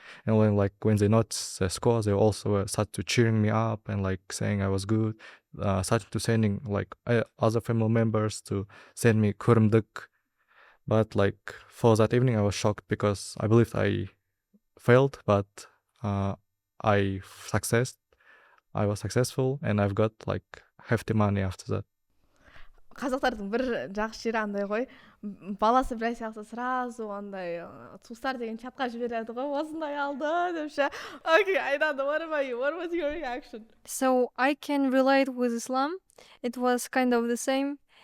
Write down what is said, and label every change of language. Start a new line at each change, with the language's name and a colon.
English: And when they noticed the score, they also started to cheering me up and like saying I was good, started to sending like other family members to send me kurumduk. But like for that evening I was shocked because I believed I failed, but I was successful and I've got like hefty money after that.
Kazakh: Қазақтардың бір жақсы жері андай ғой, баласы бір сияқты сразу андай туыстар деген чатқа жібереді ғой, осындай алды деп ше.
English: Okay, Айдана, what about you? What was your reaction? So I can relate with Islam. It was kind of the same.